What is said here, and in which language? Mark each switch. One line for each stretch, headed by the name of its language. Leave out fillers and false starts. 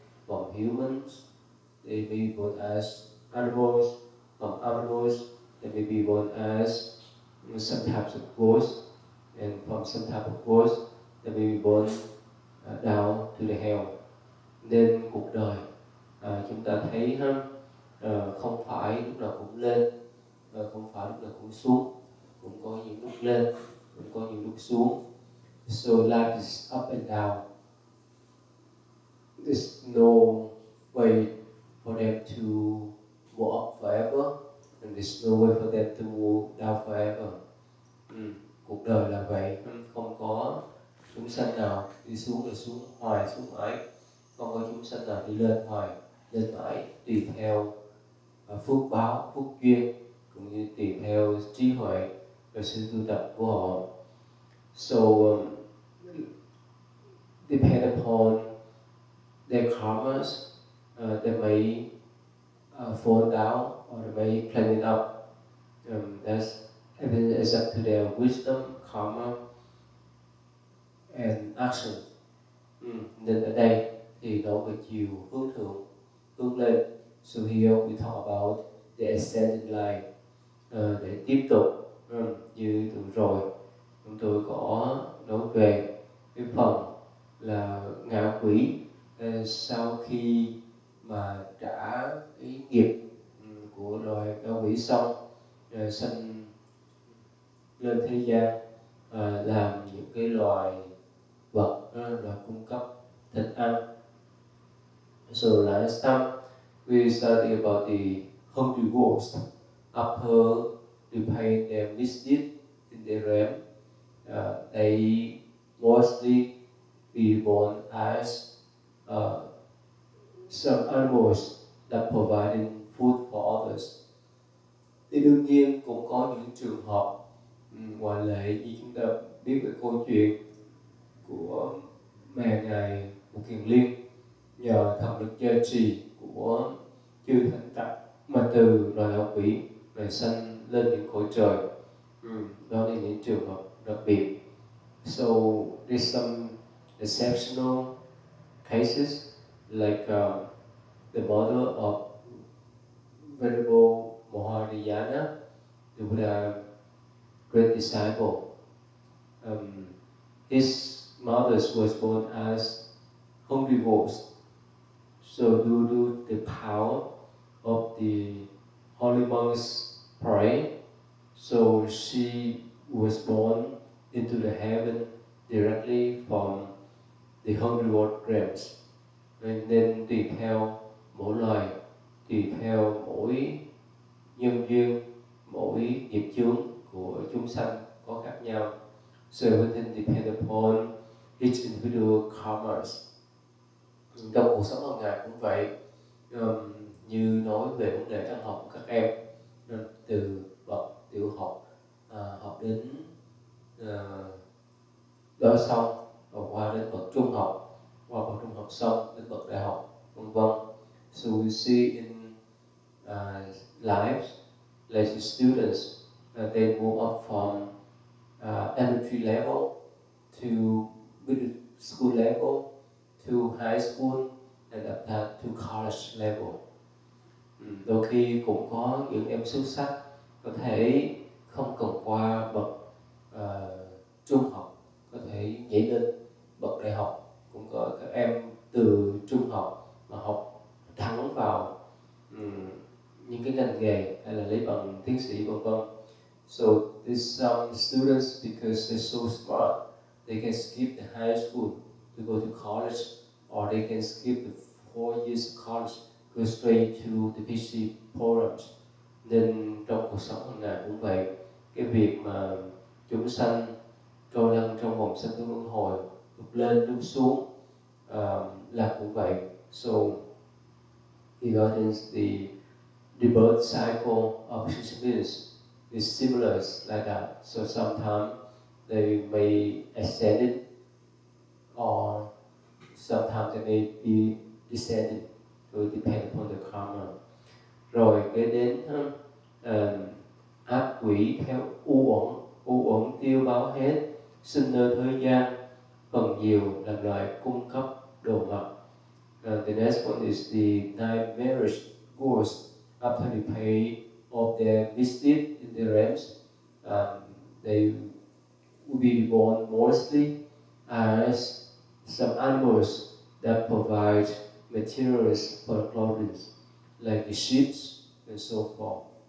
English: From humans, they may be born as animals. From animals, they may be born as some types of ghosts. And from some type of ghosts, they may be born down to the hell.
Vietnamese: Nên cuộc đời chúng ta thấy ha, không phải lúc nào cũng lên, không phải lúc nào cũng xuống, cũng có những lúc lên, cũng có những lúc xuống.
English: So life is up and down. There's no way for them to go up forever, and there's no way for them to go down forever.
Vietnamese: Cuộc đời là vậy, không có chúng sanh nào đi xuống là xuống hoài, xuống mãi, không có chúng sanh nào đi lên mãi, tùy theo phước báo, phước duyên, cũng như tùy theo trí huệ và sự tu tập của họ.
English: So depend upon their karmas, they may fall down or they may climb it up. Everything is up to their wisdom, karma, and action.
Vietnamese: Nên ở đây thì nói về chiều hướng thượng, hướng lên.
English: So here we talk about the ascending line.
Vietnamese: Để tiếp tục như tuần rồi chúng tôi có nói về cái phần là ngạ quỷ sau khi mà trả cái nghiệp của loài ngạ quỷ xong sanh lên thế gian làm những cái loài vật là cung cấp thịt ăn.
English: So last time we studied about the hungry ghost. After the pain they misdeed in the realm, they mostly be born as some animals that providing food for others.
Vietnamese: Thì đương nhiên cũng có những trường hợp ngoại lệ, như chúng ta biết về câu chuyện của mẹ ngài một kiền liên nhờ thần lực gia trì của chư thánh tặc mà từ loài ngạ quỷ rồi sanh lên những cõi trời. Đó là những trường hợp đặc biệt.
English: So there's some exceptional cases like the mother of Venerable Mahayana, the Buddha great disciple. His mother was born as hungry ghost. So due to the power of the holy monks' prayer, so she was born into the heaven directly from the hungry ghost realms.
Vietnamese: Nên tùy theo mỗi loài, tùy theo mỗi nhân duyên, mỗi nghiệp chướng của chúng sanh có khác nhau.
English: So everything depends upon each individual karmas.
Vietnamese: Trong cuộc sống hàng ngày cũng vậy, như nói về vấn đề ăn học của các em, từ bậc tiểu học học đến đó xong, và qua đến bậc trung học, qua bậc trung học xong đến bậc đại học, vân vân.
English: So we see in lives, like the students, they move up from elementary level to middle school level to high school and up that to college level.
Vietnamese: Đôi khi cũng có những em xuất sắc có thể không cần qua bậc trung học, có thể nhảy lên bậc đại học. Cũng có các em từ trung học mà học thẳng vào những cái ngành nghề hay là lấy bằng tiến sĩ vân vân.
English: So there's some students, because they're so smart, they can skip the high school to go to college, or they can skip the 4 years of college, go straight to the PhD programs.
Vietnamese: Nên trong cuộc sống hàng ngày cũng vậy, cái việc mà chúng sanh trôi lăn trong vòng sanh tử luân hồi, lúc lên lúc xuống là cũng vậy.
English: So regarding the birth cycle of existence is similar like that. So sometimes they may ascend it, or sometimes they may be descended. So it depends upon the karma.
Vietnamese: Rồi cái đến ác quỷ theo u uẩn tiêu báo hết, sinh nơi thế gian, phần nhiều là loại cung cấp đồ vật.
English: The next one is the nightmarish ghost. After they pay off their misdeed in the realms, they will be born mostly as some animals that provide materials for clothing, like the sheep and so forth.